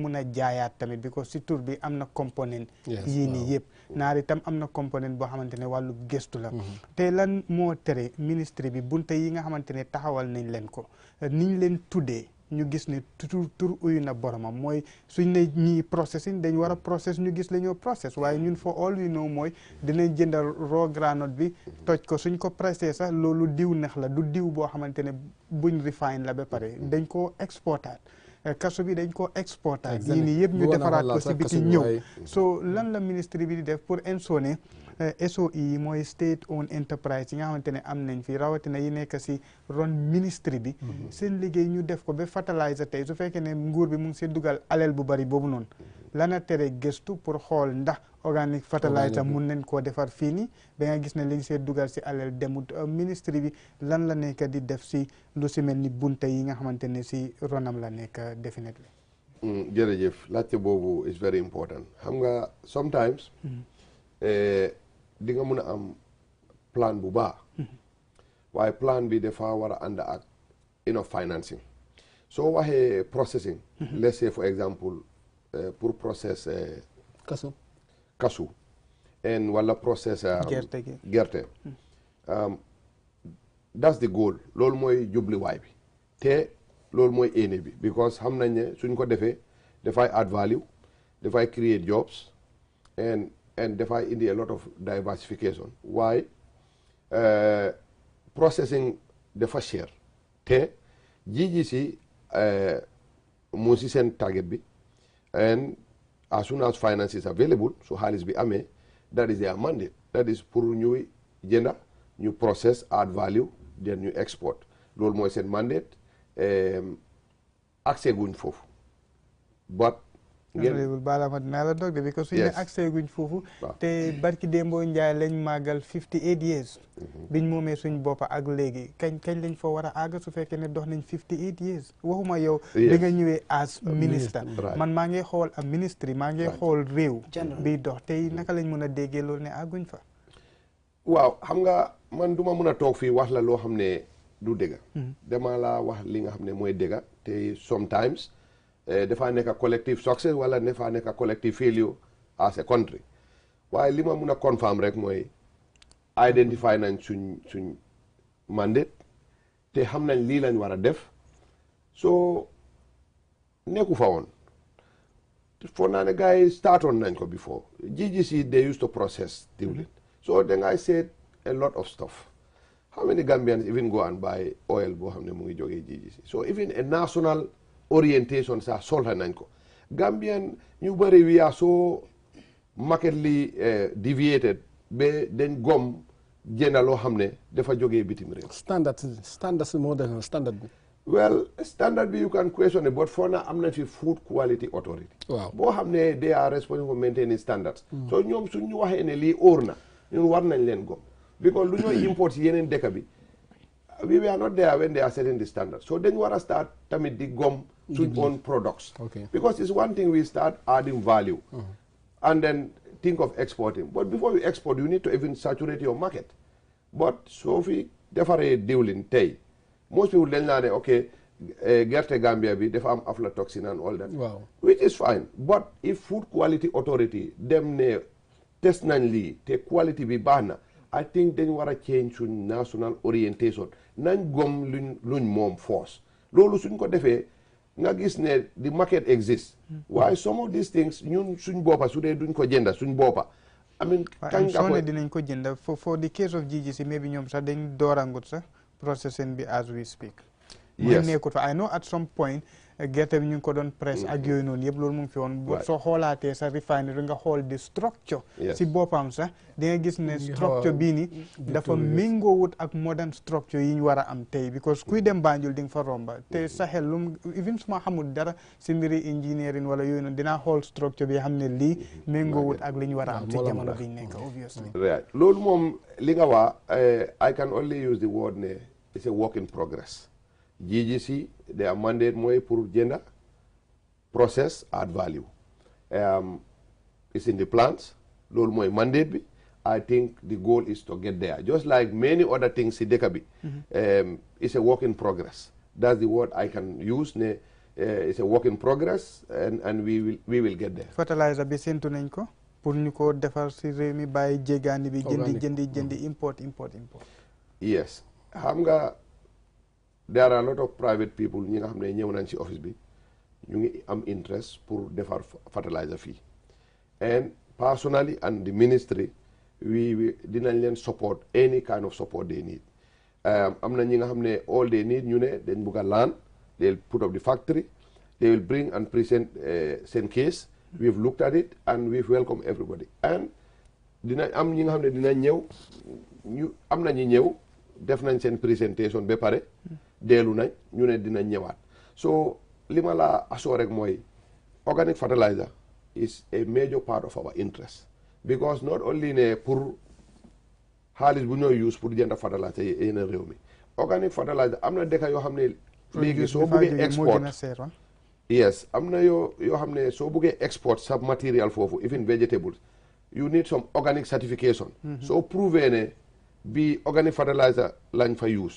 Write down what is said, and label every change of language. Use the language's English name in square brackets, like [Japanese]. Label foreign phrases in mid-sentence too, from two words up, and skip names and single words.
[Wolof] mun a jaayaat tamit because si tur bi am na component yii nii yëpp naar itam am na component boo xamante ne wàllu gëstu la te lan moo tere ministre bi bunta yi nga xamante ne taxawal nañ leen ko niñ leen tuddee ñu gis ne tur uyu na boromam mooy suñ ne ñii processing dañ war a process ñu gis la ñoo process waaye ñun [English] for all we know [Wolof] mooy dinañ jëndal [English] raw granite [Wolof] bi toj ko suñ ko pressé sax loolu diw neex la du diw boo xamante ne buñ refine la ba pare dañ koo exportaat kaso bi dañ ko exportaat yii nii yëpp ñu defaraat ko si biti ñëw so lan la ministre bi di def pour ensone SOE yi mooy [English] state owned enterprise [Wolof] yi nga xamante ne am nañ fi rawatina yi nekk si ron ministre bi seen liggéey ñu def ko ba fertilizer tey su fekkee ne nguur bi mu ngi see dugal alal bu bari boobu noonu lana tere gëstu pour xool ndax [English] organic fertilizer [Wolof] mun nañ koo defar fii nii ba nga gis ne liñ see dugal si alal demut ministre bi lan la nekk di def si lu si mel ni bunta yi nga xamante ne si ronam la nekk definitely jërëjëf laajte boobu [English] is very important [Wolof] xam nga sometimes di nga mun a am plan bu baax waaye plan bi dafa war a ànd ak [English] enough financing [Wolof] soo waxee processing [English] let's say for example [Wolof] pour process kasu and wala process gerte [English] that's the goal [Wolof] loolu mooy jubluwaay bi te loolu mooy aim bi because xam nañ ne suñ ko defee dafay [English] add value [Wolof] dafay [English] create jobs and [Wolof] dafay indi [English] a lot of diversification [Wolof] waaye processing dafa cher te jiji si mu si seen target bi [English] and as soon as finance is available [Wolof] so xaalis bi amee [English] that is their mandate that is [Wolof] pour ñuy jënda ñu process [English] add value then [Wolof] ñu export loolu mooy seen mandate accès guñ foofu but baala ma dinaa la dog de because suñu ne accès guñ foofu te barki démboo Njaay lañ màggal 58 years biñ moomee suñ boppa ak léegi kañ lañ fa war a àgg su fekkee ne dox nañ 58 years waxuma yow da nga ñëwee as ministre man maa ngi xool am ministre maa ngi xool réew biy dox tey naka lañ mën a déggee loolu ne àgguñ fa waaw xam nga man duma mën a toog fii wax la loo xam ne du dëgga dama la wax li nga xam ne mooy dëgga te sometimes dafa nekk [English] collective success [Wolof] wala dafa nekk [English] collective failure as a country [Wolof] waaye li ma mun a confirm rek mooy identify nañ suñ mandate te xam nañ lii lañ war a def soo nekku fa woon foog naa ne gars yi startoon nañ ko [English] before GGC they used to process [Wolof] diwlin so dangay seet [English] a lot of stuff how many Gambians even go and buy oil [Wolof] boo xam ne mu ngi jógee GGC [English] so even a national orientation [Wolof] sax soxla nañ ko Gambian ñu bëri [English] we are so markedly deviated [Wolof] ba dañ gom jënda loo xam ne dafa jógee bitim réew standard moo def standard bi [English] well standard bi you can question it but for now [Wolof] am na fi [English] food quality authority [Wolof] waaw boo xam ne [English] they are responsible for maintaining standards [Wolof] so ñoom suñ ñu waxee ne lii óor na ñun war nañ leen gom [English] because [Wolof] lu ñooy import si yeneen dëkk bi [English] we were not there when they are setting the standard so [Wolof] dañ war a [English] start [Wolof] tamit di gom suñ [English] own products because it's one thing we start adding value and then think of exporting but before you export you need to even saturate your market but [Wolof] so fi defaree diwlin tey [English] most people [Wolof] dañ naa ne [English] ok gerte Gambia [Wolof] bi dafa am [English] aflatoxin and all that. Wow. Which is fine but if food quality authority [Wolof] dem ne test nañ lii te quality bi baax na [English] I think [Wolof] dañ war a change suñ [English] national orientation [Wolof] nañ gom luñ moom force loolu suñ ko defee nga gis ne [English] the market exists [Wolof] waaye [English] some of these things [Wolof] ñun suñ boppa su dee duñ ko jënda suñ boppa [English] I mean [Wolof] kañ nga ko dinañ ko jënda [English] for the case of GGC maybe [Wolof] ñoom sax dañ doorangut sax processing bi [English] as we speak. [Wolof] Yes. Nekkut fa [English] I know at some point [Wolof] gerte bi ñu ngi ko doon press ak yooyu noonu yëpp loolu mu ngi fi woon soo xoolaatee sa refinery nga xool di structure si boppam sax di nga gis ne structure bii ni dafa méngoowut ak [English] modern structure [Wolof] yi ñu war a am tey because kuy dem Banjul di nga fa romba te sa xel lu even suma xamul dara si mbiri engineering wala yooyu noonu dinaa xool structure bi xam ne lii méngoowut ak li ñu war a am ci jamono bi ñu nekk obviously loolu moom li nga waa [English] I can only use the word ne it's a work in progress GGC their mandate [Wolof] mooy pour jënda [English] process add value it's in the plans [Wolof] loolu mooy mandate bi [English] I think the goal is to get there just like many other things [Wolof] si dëkk bi [English] it's a work in progress that's the word I can use ne it's a work in progress and we will get there. [Wolof] Fertilizer bi séntu nañ ko pour ñu ko defar si réew mi bàyyi jégaani bi jëndi import. [English] Yes [Wolof] xam nga [English] there are a lot of private people [Wolof] ñi nga xam ne ñëw nañ ci office bi ñu ngi am interest pour defar fertilizer fii [English] and personally and the ministry we [Wolof] dinañ leen support [English] any kind of support they need [Wolof] am na ñi nga xam ne [English] all they need [Wolof] ñu ne dañ bugg a land [English] they'll put up the factory they will bring and present [Wolof] seen case [English] we've looked at it and we've welcomed everybody and [Wolof] dina am ñi nga xam ne dinañ ñëw ñu am na ñi ñëw def nañ seen présentation ba pare deelu nañ ñu ne dinañ ñëwaat so li ma la assure rek mooy [English] organic fertilizer is a major part of our interest because not only [Wolof] ne pour xaalis bu ñooy use pour jënd fertilizer yeneen réew mi [English] organic fertilizer [Wolof] am na dëkk yoo xam ne léegi soo buggee export yes am na yoo xam ne soo buggee export sa material foofu [English] even vegetables you need some organic certification [Wolof] soo prouvé ne bi [English] organic fertilizer [Wolof] lañ fa use